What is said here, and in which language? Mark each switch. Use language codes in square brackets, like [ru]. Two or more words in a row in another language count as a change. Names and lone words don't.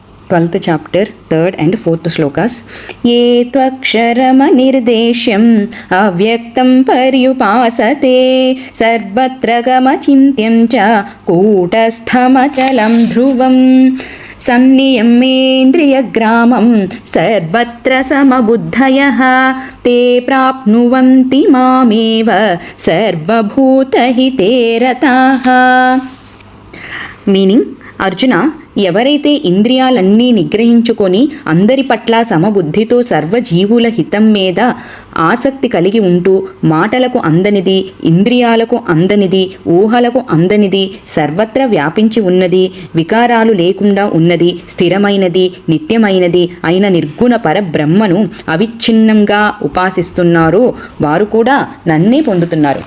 [en] 12th chapter, 3rd and 4th shlokas. [sa] Ye tvaksharamanirdesyam avyaktam paryupasate sarvatra gamachimtyam cha kutasthamachalam dhruvam सन्नियमेन्द्रियग्रामं सर्वत्र समबुद्धयः ते प्राप्नुवन्ति मामेव सर्वभूतहिते रताः. [te] మీనింగ్, అర్జున, ఎవరైతే ఇంద్రియాలన్నీ నిగ్రహించుకొని అందరి పట్ల సమబుద్ధితో సర్వజీవుల హితం మీద ఆసక్తి కలిగి ఉంటూ మాటలకు అందనిది, ఇంద్రియాలకు అందనిది, ఊహలకు అందనిది, సర్వత్రా వ్యాపించి ఉన్నది, వికారాలు లేకుండా ఉన్నది, స్థిరమైనది, నిత్యమైనది అయిన నిర్గుణ పరబ్రహ్మను అవిచ్ఛిన్నంగా ఉపాసిస్తున్నారో వారు కూడా నన్నే పొందుతున్నారు.